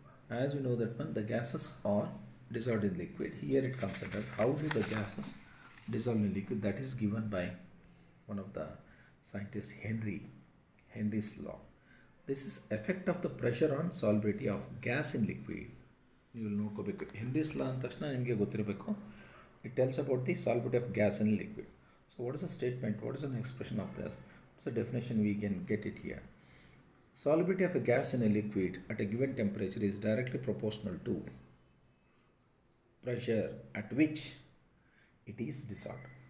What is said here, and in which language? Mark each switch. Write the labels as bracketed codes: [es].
[en] As we know that one, the gases are dissolved in liquid. Here it comes under how do the gases dissolve in liquid? That is given by one of the scientist Henry's law. This is effect of the pressure on solubility of gas in liquid. You will [kn] ನೋಡ್ಕೋಬೇಕು. Henry's law ಅಂದ ತಕ್ಷಣ ನಿಮಗೆ ಗೊತ್ತಿರಬೇಕು. [en] It tells about the solubility of gas in liquid. So what is the statement? What is an expression of this? What's the definition? We can get it here. Solubility of a gas in a liquid at a given temperature is directly proportional to pressure at which it is dissolved.